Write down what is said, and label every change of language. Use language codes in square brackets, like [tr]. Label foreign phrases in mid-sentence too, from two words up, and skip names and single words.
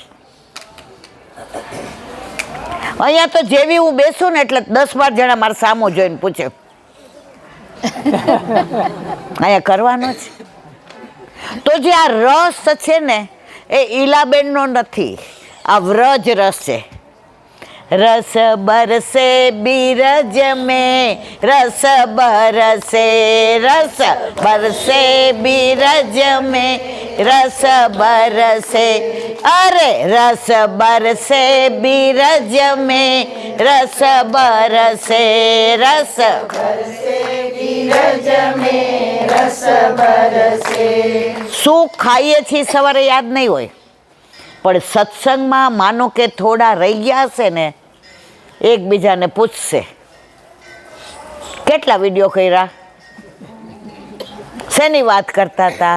[gu] અહીંયા તો જેવી હું બેસું ને એટલે 10-12 જણા મારા સામું જોઈને પૂછે, અહીંયા કરવાનો છે. તો જે આ રસ છે ને એ ઈલાબેનનો નથી, આ વ્રજ રસ છે. [hi] रस बरसे बीरज में रस बरसे, रस बरसे बीरज में रस बरसे, अरे रस बरसे बीरज में रस बरसे, रस बरसे बीरज में रस बरसे. [gu] શું ખાઈએ છીએ સવારે યાદ નહીં હોય, પણ સત્સંગમાં માનો કે થોડા રહી ગયા હશે ને, એકબીજાને પૂછશે કેટલા વિડીયો કર્યા, શેની વાત કરતા હતા.